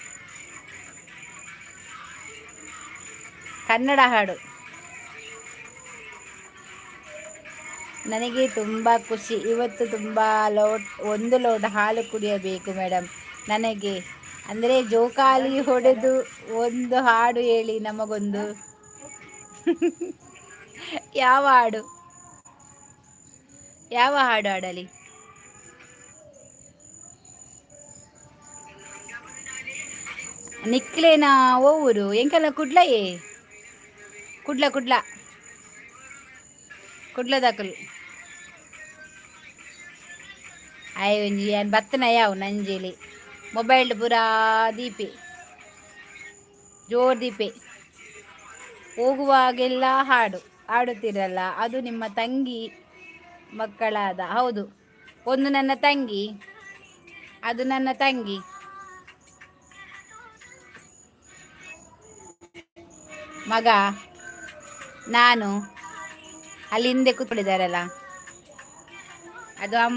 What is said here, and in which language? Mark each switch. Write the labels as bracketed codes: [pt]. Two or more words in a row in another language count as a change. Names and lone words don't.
[kn] ಕನ್ನಡ ಹಾಡು ನನಗೆ ತುಂಬ ಖುಷಿ ಇವತ್ತು ತುಂಬ ಒಂದು ಲೋಟ ಹಾಲು ಕುಡಿಯಬೇಕು ಮೇಡಮ್ ನನಗೆ ಅಂದರೆ ಜೋಕಾಲಿ ಹೊಡೆದು ಒಂದು ಹಾಡು ಹೇಳಿ ನಮಗೊಂದು ಯಾವ ಹಾಡು ಹಾಡಲಿ [tcy] ನಿಕ್ಲೇನಾ ಓ ಊರು ಎಂಕಲ್ಲ ಕುಡ್ಲಯೇ ಕುಡ್ಲದಾಕಲು ಒಂಜಿ ಏನು ಬತ್ತನ ಯಾವ ನಂಜೇಲಿ ಮೊಬೈಲ್ ಪೂರಾ ದೀಪೆ ಜೋರ್ ದೀಪೆ [kn] ಹೋಗುವಾಗೆಲ್ಲ ಹಾಡುತ್ತಿರಲ್ಲ ಅದು ನಿಮ್ಮ ತಂಗಿ ಮಕ್ಕಳಾದ ಹೌದು ಒಂದು ನನ್ನ ತಂಗಿ ಅದು ನನ್ನ ತಂಗಿ ಮಗ ನಾನು ಅಲ್ಲಿ ಹಿಂದೆ ಕೂತ್ಕೊಂಡಿದ್ದಾರಲ್ಲ ಅದು